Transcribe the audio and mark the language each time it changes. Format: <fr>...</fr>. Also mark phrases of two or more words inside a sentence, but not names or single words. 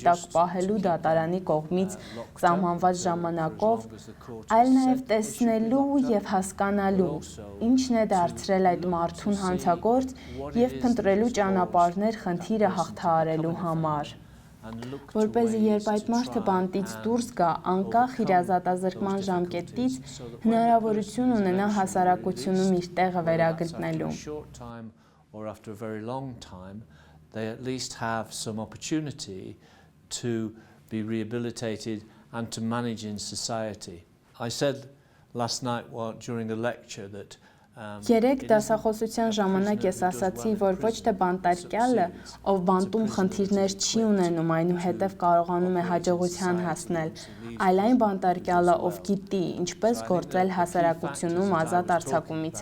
<hy>տակ պահելու դատարանի կողմից սահմանված ժամանակով, այլ նաև տեսնելու եւ հասկանալու, ինչն է դարձրել այդ մարդուն հանցագործ եւ փնտրելու ճանապարհներ խնդիրը հաղթահարելու համար։ Որպեսզի երբ այդ մարդը բանտից դուրս գա, անկախ իր ազատազրկման ժամկետից, հնարավորություն ունենա հասարակությունում իր տեղը վերագտնելու։</hy> <en>Or after a very long time, they at least have some opportunity to be rehabilitated and to manage in society. I said last night during the lecture that</en> <hy>Երեք դասախոսության ժամանակ ես ասացի, որ ոչ թե բանտարկյալը, ով բանտում խնդիրներ չի ունենում, այնուհետև կարողանում է հաջողության հասնել, այլ այն բանտարկյալը, ով գիտի, ինչպես գործել հասարակությունում ազատ արձակումից</hy>